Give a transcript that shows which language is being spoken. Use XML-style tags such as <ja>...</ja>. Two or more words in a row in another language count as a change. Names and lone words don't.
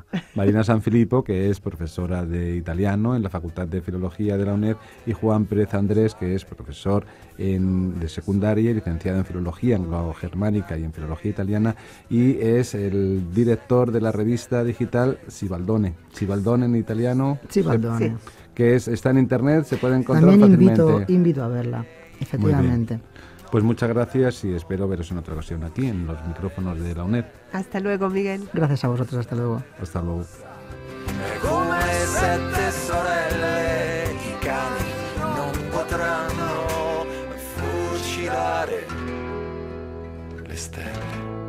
<es>Marina Sanfilippo, que es profesora de italiano en la Facultad de Filología de la UNED, y Juan Pérez Andrés, que es profesor de secundaria y licenciado en Filología anglo-germánica y en Filología italiana, y es el director de la revista digital Sibaldone en italiano, Sibaldone, que está en Internet, se puede encontrar también fácilmente. Invito a verla, efectivamente. Pues muchas gracias y espero veros en otra ocasión aquí en los micrófonos de la UNED. Hasta luego, Miguel. Gracias a vosotros, hasta luego. Hasta luego.</es> <it>Come 7 sorelle, i cani non potranno fucilare le stelle.</it>